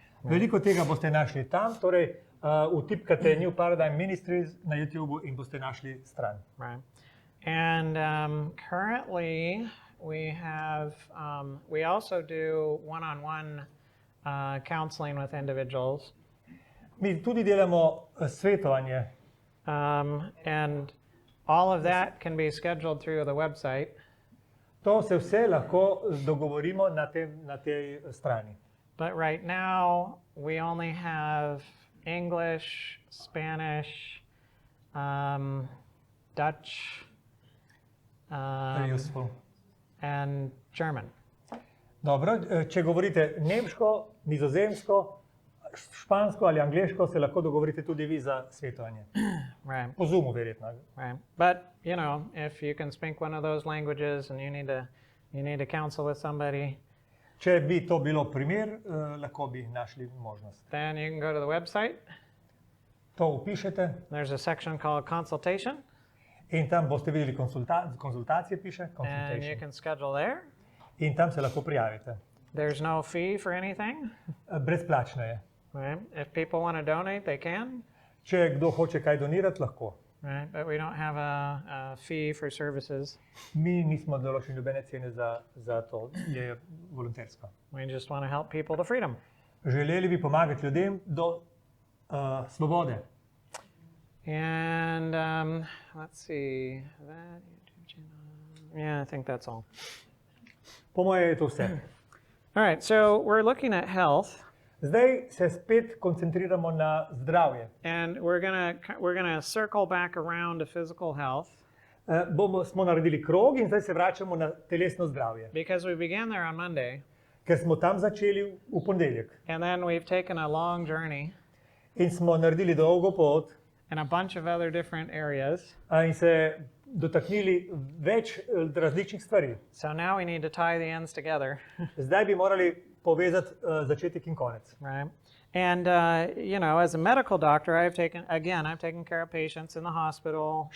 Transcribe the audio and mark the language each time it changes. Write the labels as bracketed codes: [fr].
[sl] veliko tega boste našli tam, torej vtipkate New Paradigm Ministries na YouTubeu in boste našli stran. [en] Right. And currently we also do one-on-one counseling with individuals. [sl] Mi tudi delamo svetovanje. [en] And all of that can be scheduled through the website. [sl] To se vse lahko dogovorimo na tej strani. [en] But right now we only have English, Spanish, Dutch, Very useful. and German. [sl] Dobro, če govorite nemško, nizozemsko, špansko ali angleško, se lahko dogovorite tudi vi za svetovanje. [en] Right. [sl] Po Zoomu verjetno. [en] Right. But you know, if you can speak one of those languages and you need to counsel with somebody, [sl] Če bi to bilo primer, lahko bi našli možnost. [en] then you can go to the website. [sl] To vpišete [en] There's a section called consultation, [sl] in tam boste videli konzultacije, piše, [en] and you consultation. can schedule there. [sl] In tam se lahko prijavite. [en] There's no fee for anything. [sl] Brezplačno je. [en] Right. If people want to donate, they can. [sl] Če kdo hoče kaj donirati, lahko. [en] Right. But we don't have a fee for services. [sl] Mi nismo določili nobene cene za to, je volontersko. [en] We just want to help people to freedom. [sl] Želeli bi pomagati ljudem do svobode. [en] And let's see, that YouTube channel. Yeah, I think that's all. [sl] Po moje je to vse. [en] All right, so we're looking at health, [sl] Zdaj se spet koncentriramo na zdravje. [en] and we're gonna circle back around to physical health [sl] Smo naredili krog in zdaj se vračamo na telesno zdravje. [en] because we began there on Monday, [sl] Ker smo tam začeli v ponedeljek [en] and then we've taken a long journey [sl] in smo naredili dolgo pot [en] in a bunch of other different areas. [sl] in se dotaknili več različnih stvari. [en] So now we need to tie the ends together, [sl] Zdaj bi morali povezati začetek in konec. [en] right? And you know, as a medical doctor, I've taken care of patients in the hospital,